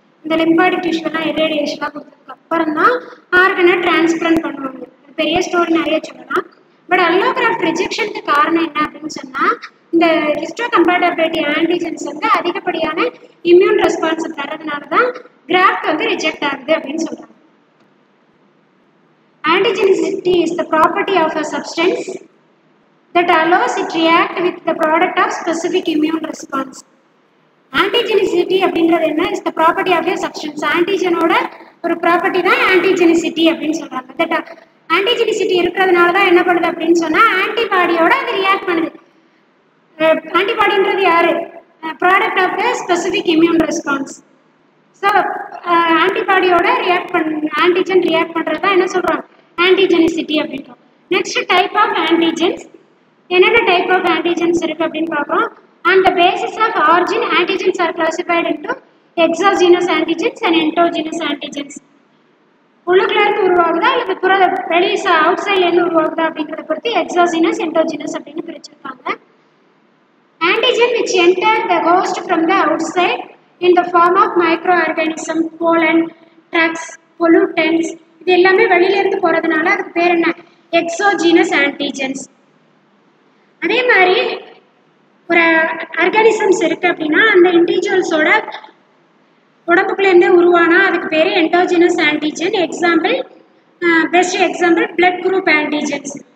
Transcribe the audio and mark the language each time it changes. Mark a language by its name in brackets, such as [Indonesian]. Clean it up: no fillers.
[Tamil] இந்த லிம்பாடிக் டிஷ்யூலாம் இர்ரேடியேஷனாக கொடுத்ததுக்கு அப்புறம் தான் ஆர்கனை டிரான்ஸ்பிளான்ட் பண்ணுவாங்க. பெரிய ஸ்டோரி நிறைய சொல்லலாம். பட் அல்லோகிராஃப்ட் ரிஜெக்ஷனுக்கு காரணம் என்ன அப்படின்னு சொன்னால், இந்த ஹிஸ்டோ கம்பேட்டபிலிட்டி ஆன்டிஜென்ஸ் வந்து அதிகப்படியான இம்யூன் ரெஸ்பான்ஸை தரதுனால தான் கிராஃப்ட் வந்து ரிஜெக்ட் ஆகுது அப்படின்னு சொல்கிறாங்க. [English] Antigenicity is the property of a substance that allows it to react with the product of specific immune response. [Tamil] Antigenicity அப்படின்றது என்ன? [English] is the property of a substance. [Tamil] ஆன்டிஜனோட ஒரு ப்ராப்பர்ட்டி தான் ஆன்டிஜெனிசிட்டி அப்படின்னு சொல்கிறாங்க. தட் ஆன்டிஜெனிசிட்டி இருக்கிறதுனால தான் என்ன பண்ணுது அப்படின்னு சொன்னால் ஆன்டிபாடியோட அது ரியாக்ட் பண்ணுது. ஆன்டிபாடின்றது யாரு? [English] Product of the specific immune response. [Tamil] So ஆன்டிபாடியோட antigen react பண்ணுறது தான் என்ன சொல்கிறோம்? ஆன்டிஜெனிசிட்டி அப்படின்றோம். [English] Next type of antigens. [Tamil] என்னென்ன டைப் ஆஃப் ஆன்டிஜென்ஸ் இருக்குது அப்படின்னு பார்க்குறோம். [English] And the basis of origin antigens are classified into exogenous antigens and endogenous antigens. [Tamil] உள்ளுக்குள்ளேருந்து உருவாகுதா அல்லது வெளியே அவுட் சைட்லேருந்து உருவாகுதா அப்படின்றத பொறுத்து எக்ஸாஜினஸ் என்டோஜினஸ் அப்படின்னு பிரிச்சிருக்காங்க. [English] antigen which enter the host from the outside in the form of microorganism, pollen, drugs, pollutants, [Tamil] இது எல்லாமே வெளியிலேருந்து போகிறதுனால அதுக்கு பேர் என்ன? [English] Exogenous antigens. [Tamil] அதே மாதிரி ஒரு ஆர்கானிசம்ஸ் இருக்குது அப்படின்னா அந்த இண்டிவிஜுவல்ஸோட உடம்புக்குள்ளேருந்தே உருவானா அதுக்கு பேர் என்டோஜினஸ் antigen. [English] Example, best example blood group antigens.